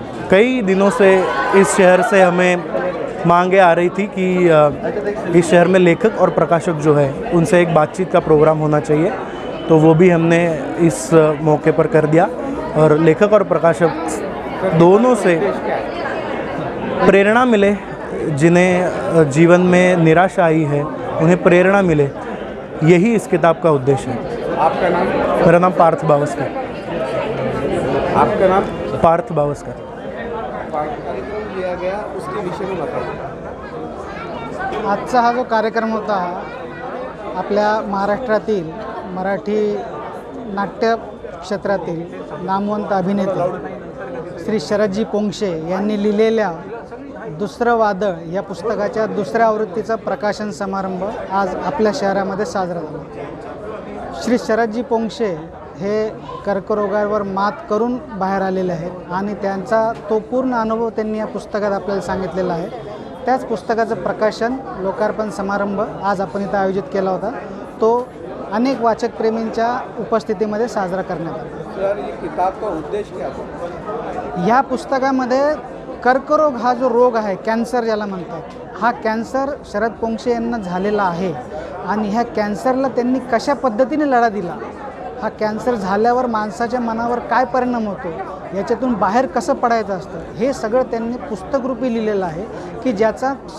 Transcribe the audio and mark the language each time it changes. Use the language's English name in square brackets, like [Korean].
[Hindi] कई दिनों से इस शहर से हमें मांगे आ रही थी कि इस शहर में लेखक और प्रकाशक जो है उनसे एक बातचीत का प्रोग्राम होना चाहिए, तो वो भी हमने इस मौके पर कर दिया और लेखक और प्रकाशक दोनों से प्रेरणा मिले, जिन्हें जीवन में निराशा आई है उन्हें प्रेरणा मिले, यही इस किताब का उद्देश्य है। आपका नाम? मेरा नाम पार्थ बावस्कर। आपका नाम? पार्थ बावस्कर। कार्यक्रम लिया गया उसके विषय में बताइए। [Marathi] आजचा हा जो कार्यक्रम होता आपल्या महाराष्ट्रातील मराठी नाट्य क्षेत्रातील नामवंत अभिनेते श्री शरदजी पोंक्षे यांनी लिहिलेल्या दुसरं वादळ या पुस्तकाच्या दुसऱ्या आवृत्तीचा प्रकाशन समारंभ आज आपल्या शहरामध्ये साजरा झाला। श्री शरदजी पोंक्षे हे कर्करोगावर मात करून बाहेर आलेले आहेत आणि त्यांचा तो पूर्ण अनुभव त्यांनी या पुस्तकात आपल्याला सांगितलेला आहे। त्याच पुस्तकाचं प्रकाशन लोकार्पण समारंभ आज आपण इथं आयोजित केला होता, तो अनेक वाचक प्रेमींच्या उपस्थितीमध्ये साजरा करण्यात आला। [Hindi] सर, ये किताब का उद्देश्य क्या था? [Marathi] ह्या पुस्तकामध्ये कर्करोग हा जो रोग आहे, कॅन्सर ज्याला म्हणतात, हा कॅन्सर शरद पोंक्षे यांना झालेला आहे आणि ह्या कॅन्सरला त्यांनी कशा पद्धतीने लढा दिला, हा कॅन्सर झाल्यावर माणसाच्या मनावर काय परिणाम होतो, याच्यातून बाहेर कसं पडायचं असतं, हे सगळं त्यांनी पुस्तकरूपी लिहिलेलं आहे की ज्याचा